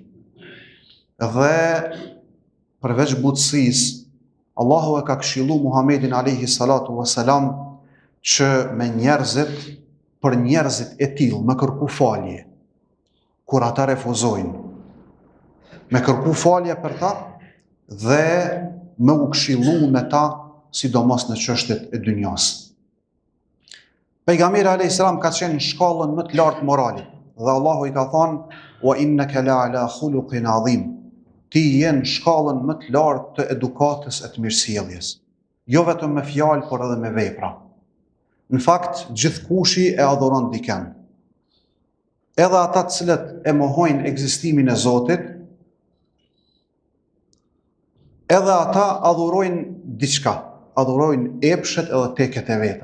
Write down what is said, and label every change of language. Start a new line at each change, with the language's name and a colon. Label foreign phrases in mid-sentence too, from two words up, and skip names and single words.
Albanian: Dhe përveç butësisë, Allahu e ka këshillu Muhamedit
Arabic: عليه الصلاة والسلام
Albanian: që me njerëzit, për njerëzit e tillë me kërku falje kur ata refuzojnë, me kërku falje për ta dhe me u këshillu me ta, sidomos në çështjet e dynjas. Pejgamberi
Arabic: عليه السلام
Albanian: ka qenë në shkallën më të lartë moralit dhe Allahu i ka thënë:
Arabic: "وإنك لعلى خلق عظيم."
Albanian: Ti je në shkallën më të lartë të edukatës e të mirësjelljes, jo vetëm me fjalë, por edhe me vepra. Në fakt, gjithkushi e adhuron dikën. Edhe ata të cilët e mohojnë ekzistimin e Zotit, edhe ata adhurojnë diçka, adhurojnë epshet edhe teket e veta.